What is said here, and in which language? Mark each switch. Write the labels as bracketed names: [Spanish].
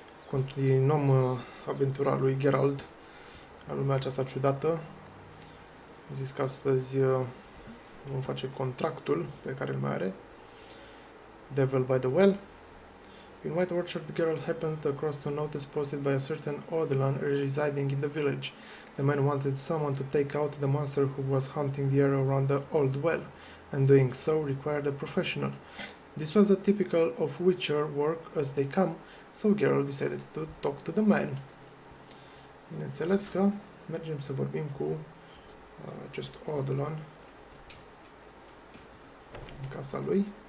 [Romanian] Continuăm aventura lui Gerald în lumea aceasta ciudată. Am zis că astăzi vom face contractul pe care îl mai are. [English] Devil by the Well. In White Orchard, Gerald happened across a notice posted by a certain Odlan residing in the village. The man wanted someone to take out the monster who was hunting the area around the old well, and doing so required a professional. This was a typical of Witcher work as they come, so Gerald decided to talk to the man. [Romanian] Bineînțeles că mergem să vorbim cu acest Odlan în casa lui.